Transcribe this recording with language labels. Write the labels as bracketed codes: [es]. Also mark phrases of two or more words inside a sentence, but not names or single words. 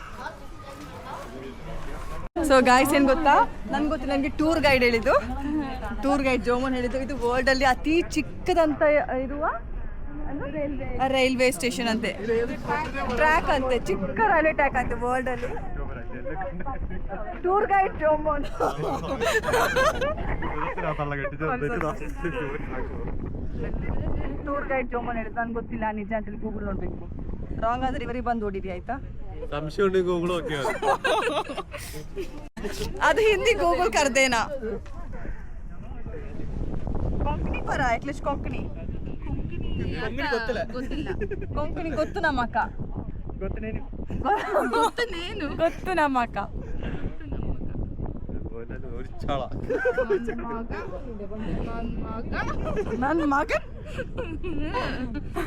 [en] so guys [kn] ಏನ್ ಗೊತ್ತಾ, ನನ್ಗೆ ಗೊತ್ತಿಲ್ಲ, ನನಗೆ [en] tour guide [kn] ಹೇಳಿದ್ದು, [en] tour guide [kn] ಜೋಮನ್ ಹೇಳಿದ್ದು, ಇದು ವರ್ಲ್ಡ್ ಅಲ್ಲಿ ಅತಿ ಚಿಕ್ಕದಂತ ಇರುವ [en] railway station [kn] ಅಂತೆ, ಟ್ರ್ಯಾಕ್ ಅಂತೆ, ಚಿಕ್ಕ [en] railway track [kn] ಅಂತೆ ವರ್ಲ್ಡ್ ಅಲ್ಲಿ. [en] tour guide [kn] ಜೋಮನ್ [en] tour guide [kn] ಜೋಮನ್ ಹೇಳಿದ್ದು, ನನ್ಗೆ ಗೊತ್ತಿಲ್ಲ ನಿಜ ಅಂತೇಳಿ ಗೂಗಲ್ ನೋಡ್ಬೇಕು. ರಾಂಗ್ ಆದ್ರೆ ಇವರಿಗೆ ಬಂದು ಓಡಿರಿ ಆಯ್ತಾ? [ml] സംശയം ഉണ്ടെങ്കിൽ ഗൂഗിൾ നോക്കിയാൽ [kn] ಅದು ಹಿಂದಿ ಗೂಗಲ್ ಕರ್ದೇನಾ. ಕೊಂಕಣಿ ಪರ ಎಟ್ಲೀಸ್ಟ್ ಕೊಂಕಣಿ ಗೊತ್ತಿಲ್ಲ. ಕೊಂಕಣಿ ಗೊತ್ತು ನಮ್ಮಕ್ಕ, ಗೊತ್ತು ನೀನು. ಗೊತ್ತು ನಮ್ಮಕ್ಕ. [ml] ഒരു ചാള [kn] ನನ್ನ ಮಗ ನನ್ನ ಮಗ